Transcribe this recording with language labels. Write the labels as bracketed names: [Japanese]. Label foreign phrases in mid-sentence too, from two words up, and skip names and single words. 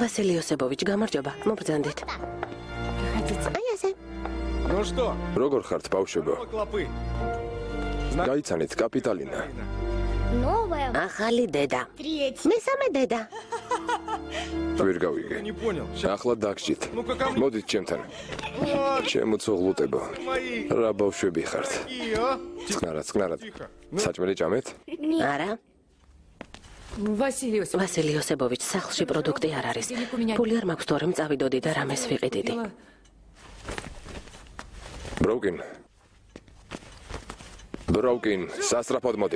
[Georgian] ვასილი იოსებოვიჩ, გამარჯობა. მობრძანდით. [Russian] Проходите. [Georgian] აი ასე. [Russian] Ну что? [Georgian] როგორ ხართ ბავშვებო? [Russian] Клопы. [Georgian] გაიცანით კაპიტალინა. [Russian] Новая, [Georgian] ახალი დედა. [Russian] третья. [Georgian] მესამე დედა. ვერ გავიგე. [Russian] Не понял. [Georgian] ახლა დაგჭით. [Russian] Ну-ка ко мне. [Georgian] მოდით ჩემთან. ჩემო ცოღლუტებო. [Russian] Мои. [Georgian] რა ბავშვები ხართ? [Russian] Какие, а? [Georgian] წყნარად. საჭმელი ჭამეთ? არა, Василий Осипович. ვასილი ოსებოვიჩ, სახლში პროდუქტი არ არის. ფული არ მაქვს, თორემ წავიდოდი და რამეს ვიყიდიდი. ბროუკინ, სასწრაფოდ მოდი.